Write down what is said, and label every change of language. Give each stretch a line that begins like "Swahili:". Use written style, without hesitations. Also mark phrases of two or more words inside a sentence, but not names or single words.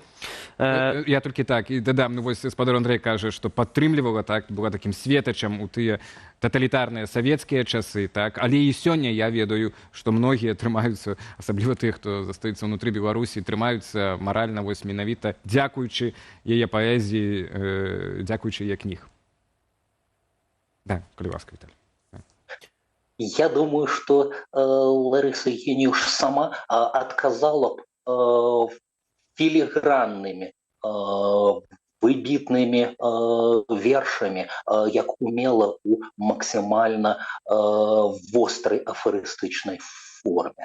Belarusian: Я толькі так і дадам, вось спадар Андрэй кажа, што падтрымлівала, так, была такім светачам у тыя таталітарныя савецкія часы, так, але і сёння я ведаю, што многія трымаюцца, асабліва тых, хто застаецца ўнутры Беларусі, трымаюцца маральна вось менавіта дзякуючы яе паэзіі, дзякуючы яе кніг. Да, коли ласка, Віталій.
Russian: Я думаю, что Лариса Геніюш сама отказала б филигранными,
Belarusian: выбітнымі вершамі, як умела у максимально вострай афарыстычнай форме.